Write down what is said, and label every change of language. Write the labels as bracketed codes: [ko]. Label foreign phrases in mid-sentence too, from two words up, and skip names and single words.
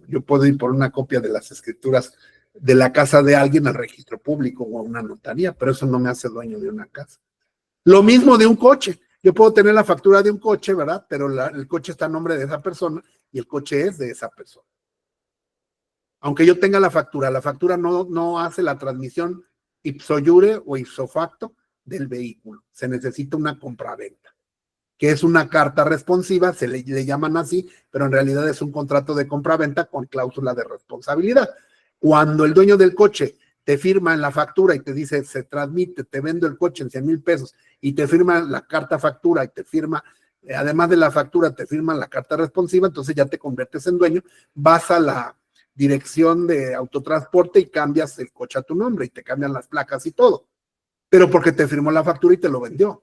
[es] Yo puedo ir por una copia de las escrituras de la casa de alguien al registro público o a una notaría, pero eso no me hace dueño de una casa. Lo mismo de un coche. Yo puedo tener la factura de un coche, ¿verdad? Pero el coche está a nombre de esa persona y el coche es de esa persona. Aunque yo tenga la factura no hace la transmisión [la] ipso iure [es] o [la] ipso facto [es] del vehículo. Se necesita una compraventa, que es una carta responsiva, se le llaman así, pero en realidad es un contrato de compraventa con cláusula de responsabilidad. Cuando el dueño del coche te firma en la factura y te dice, se transmite, te vendo el coche en 100,000 pesos, y te firma la carta factura y te firma, además de la factura, te firma la carta responsiva, entonces ya te conviertes en dueño, vas a la dirección de autotransporte y cambias el coche a tu nombre y te cambian las placas y todo, pero porque te firmó la factura y te lo vendió.